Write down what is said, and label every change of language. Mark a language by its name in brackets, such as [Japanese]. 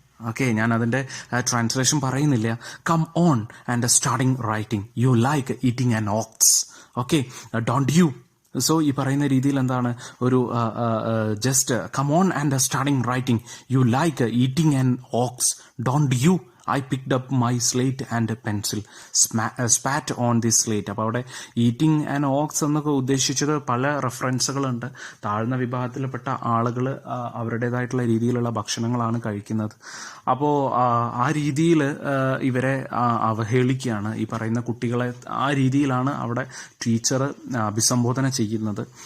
[Malayalam] Okay, ഞാൻ അതിൻ്റെ translation പറയുന്നില്ല. [English] Come on and starting writing. You like eating an ox. Okay, don't you. [Malayalam] So ഈ പറയുന്ന രീതിയിൽ എന്താണ്, ഒരു [English] Just come on and starting writing. You like eating an ox. Don't you. I picked up my slate and a pencil, spat on this slate. [Malayalam] അപ്പോൾ അവിടെ eating and aux എന്നൊക്കെ ഉദ്ദേശിച്ചത് പല റെഫറൻസുകളുണ്ട്. താഴ്ന്ന വിഭാഗത്തിൽപ്പെട്ട ആളുകൾ അവരുടേതായിട്ടുള്ള രീതിയിലുള്ള ഭക്ഷണങ്ങളാണ് കഴിക്കുന്നത്. അപ്പോൾ ആ രീതിയിൽ ഇവരെ അവഹേളിക്കുകയാണ്, ഈ പറയുന്ന കുട്ടികളെ ആ രീതിയിലാണ് അവിടെ ടീച്ചർ അഭിസംബോധന ചെയ്യുന്നത്.